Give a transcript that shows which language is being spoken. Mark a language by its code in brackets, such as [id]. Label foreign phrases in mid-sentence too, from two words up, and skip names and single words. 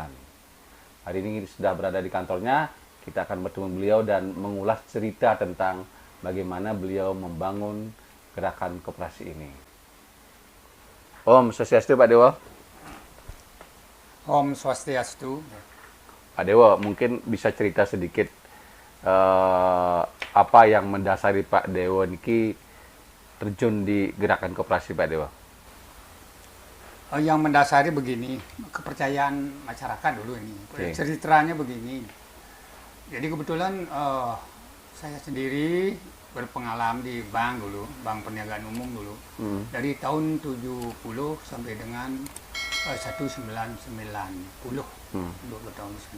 [id] Hari ini sudah berada di kantornya, kita akan bertemu beliau dan mengulas cerita tentang bagaimana beliau membangun gerakan koperasi ini. Om Swastiastu Pak Dewo. Om Swastiastu. Pak Dewo, mungkin bisa cerita sedikit apa yang mendasari Pak Dewo niki terjun di gerakan koperasi Pak Dewo? Yang mendasari begini, kepercayaan masyarakat dulu ini. Oke. Ceritanya begini. Jadi kebetulan saya sendiri berpengalaman di bank dulu, Bank Perniagaan Umum dulu. Dari tahun 70 sampai dengan 1990, 20 tahun di sana.